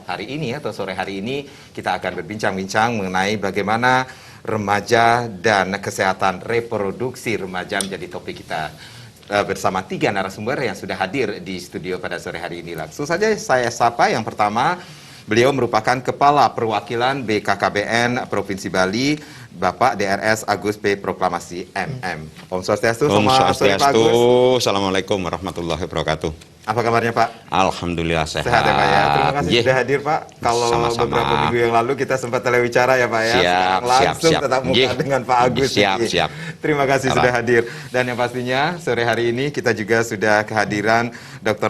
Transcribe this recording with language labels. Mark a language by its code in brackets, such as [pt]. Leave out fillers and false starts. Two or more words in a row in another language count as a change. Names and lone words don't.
[id] Hari ini atau sore hari ini kita akan berbincang-bincang mengenai bagaimana remaja dan kesehatan reproduksi remaja menjadi topik kita bersama 3 narasumber yang sudah hadir di studio pada sore hari ini. Langsung saja saya sapa yang pertama. Beliau merupakan Kepala Perwakilan BKKBN Provinsi Bali, Bapak DRS Agus P. Proklamasi MM. [ban] Om Swastiastu. Om Swastiastu. [ar] السلام عليكم ورحمة الله وبركاته. [id] Apa kabarnya Pak? Alhamdulillah sehat. Sehat ya Pak ya. Terima kasih sudah hadir Pak. Kalau Sama-sama. beberapa minggu yang lalu kita sempat telewicara ya Pak ya. Siap, langsung siap. tetap muka dengan Pak Agus. Siap. Terima kasih sudah hadir. Dan yang pastinya sore hari ini kita juga sudah kehadiran Dr.